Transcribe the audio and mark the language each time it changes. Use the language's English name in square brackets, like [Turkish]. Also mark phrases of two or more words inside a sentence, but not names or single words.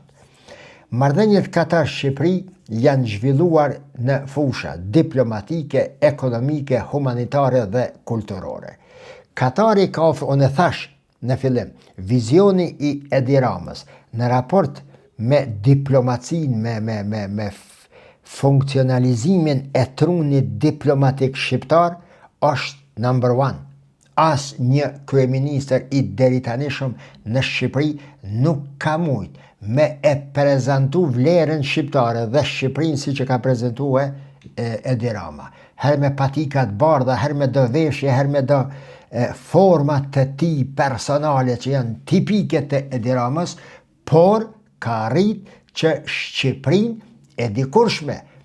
[Albanian] Marrëdhëniet Katar-Shqipëri janë zhvilluar në fusha diplomatike, ekonomike, humanitare dhe kulturore. Katari ka ofruar, unë thash në fillim, vizioni i Edi Ramës në raport me diplomacinë, me funksionalizimin e trunit diplomatik shqiptar, është [English] number one. [Albanian] As një kryeministër i deritanishëm në Shqipëri nuk ka mujt me e prezentu vlerën shqiptare dhe Shqipërinë si që ka prezentu Edi Rama. Her me patikat bardha, her me do veshje, her me do format të ti personale që janë tipike të Edi Ramës, por ka rrit që Shqipërinë e dikurshme